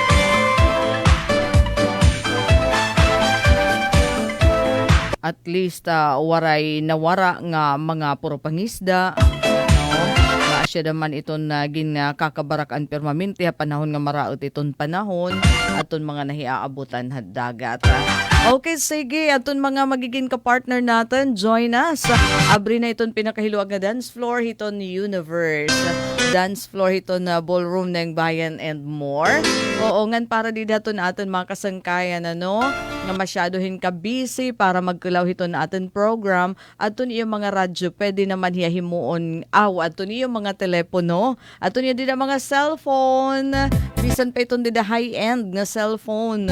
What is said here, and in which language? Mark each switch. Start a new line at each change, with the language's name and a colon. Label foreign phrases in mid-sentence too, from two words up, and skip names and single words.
Waray: At least waray nawara nga mga puro pangisda siya naman iton naging kakabarakan permanente panahon nga maraot iton panahon aton mga nahiaabutan had dagat.
Filipino: Okay, sige, aton mga magiging ka-partner natin,
English: join us.
Waray: Abri na iton pinakahiluag na
English: dance floor
Waray: hiton Universe.
English: dance floor
Filipino: ito na ballroom ng bayan
English: and more.
Waray: Oo, ngan para di dato na aton mga kasangkayan, ano, nga masyadohin ka busy para magkulaw ito na aton program. Aton yung mga radyo, pwede naman himuon aton yung mga telepono. Aton yung dida mga cellphone. Bisan pa itong dida high-end na cellphone.